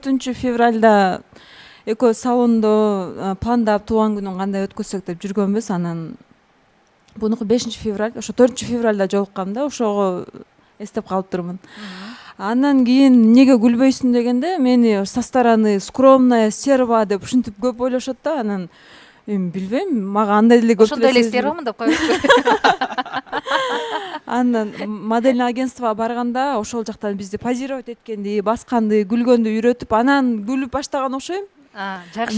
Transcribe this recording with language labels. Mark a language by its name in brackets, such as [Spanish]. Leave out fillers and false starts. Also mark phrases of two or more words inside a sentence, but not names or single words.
[Kyrgyz] 4-февралда экөө салондо пландап тууган күнүн кандай өткөзсөк деп жүргөнбүз. Анан бунуку 5-февраль, ошо 4-февралда жолуккам да, ошого эстеп калып турмун. Андан кийин эмнеге күлбөйсүң дегенде, мени [Russian] со стороны скромная, стерва [Kyrgyz] деп ушинтип көп ойлошот да. Анан эми билбейм, мага андай деле көп Ошондой эле стервамын деп коебузбу? Андан [Russian] модельный агентствого [Kyrgyz] барганда ошол жактан бизди позировать эткенди, басканды, күлгөндү үйрөтүп, анан күлүп баштаган окшойм. Жакшы.